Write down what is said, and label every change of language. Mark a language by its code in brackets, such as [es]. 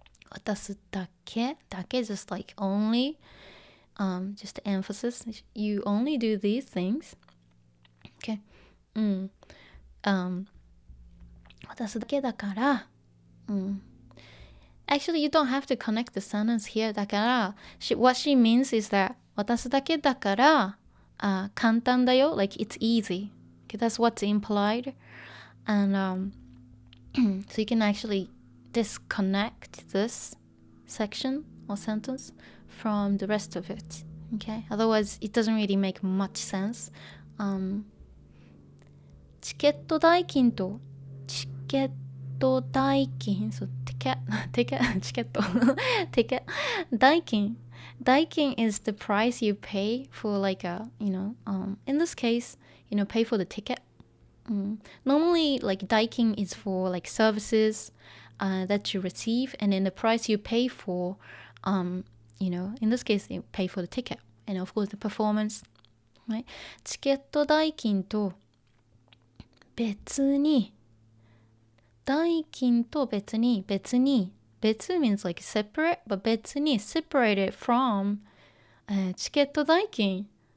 [ja] 渡すだけ [en] just like only, just emphasis. You only do these things. Okay. [ja] 渡すだけだから。 [en] Actually, you don't have to connect the sentence here. [ja] だから、 [en] what she means is that [ja] 渡すだけだから、簡単だよ. [en] Like, it's easy. Okay, that's what's implied. And so you can actually disconnect this section or sentence from the rest of it. Okay? Otherwise, it doesn't really make much sense. [ja] チケット代金とチケット代金 [en] so ticket [ja] チケット [en] ticket [ja] 代金 [en] Daikin is the price you pay for like a, in this case, pay for the ticket. Normally, like Daikin is for like services that you receive, and then the price you pay for, in this case, you pay for the ticket, and of course the performance, right? [ja] チケット代金と別に代金と別に別 [en] means like separate, but [ja] 別に [en] separated from [ja] チケット代金.